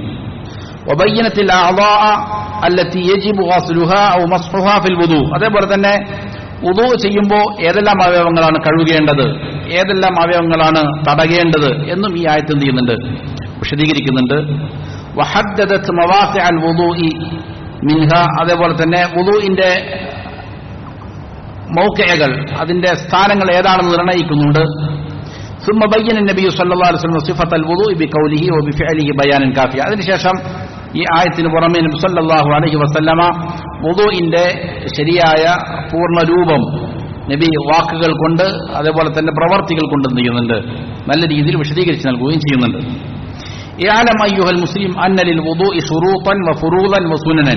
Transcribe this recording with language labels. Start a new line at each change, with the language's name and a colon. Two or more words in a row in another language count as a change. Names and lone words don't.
Arabic: وبينت الأعضاء التي يجب غسلها أو مسحها في الوضوء,
Malayalam: അതേപോലെ തന്നെ വുദൂ ചെയ്യുമ്പോൾ ഏതെല്ലാം അവയവങ്ങളാണ് കഴുകേണ്ടത്, ഏതെല്ലാം അവയവങ്ങളാണ് തടകേണ്ടത് എന്നും ഈ ആയത്ത് എന്ത് ചെയ്യുന്നുണ്ട്? വിശദീകരിക്കുന്നുണ്ട്.
Arabic: وحددت مواقع الوضوء منها,
Malayalam: അതേപോലെ തന്നെ വുദൂഇന്റെ മൗഖിഅകൾ, അതിന്റെ സ്ഥാനങ്ങൾ ഏതാണെന്ന് നിർണ്ണയിക്കുന്നുണ്ട്.
Arabic: ثم بين النبي صلى الله عليه وسلم صفة الوضوء بقوله وبفعله بيانا كافيا.
Malayalam: അതിനുശേഷം ഈ ആയത്തിന് പുറമെ നബി
Arabic: صلى الله عليه وسلم
Malayalam: വുദൂഇന്റെ ശരിയായ പൂർണ്ണ രൂപം നബി വാക്കുകൾ കൊണ്ട് അതേപോലെ തന്നെ പ്രവർത്തികൾ കൊണ്ട് എന്ത് ചെയ്യുന്നുണ്ട്? നല്ല രീതിയിൽ വിശദീകരിച്ച് നൽകുകയും ചെയ്യുന്നുണ്ട്.
Arabic: اعلم أيها المسلم أن للوضوء شروطا وفروضا وسننا.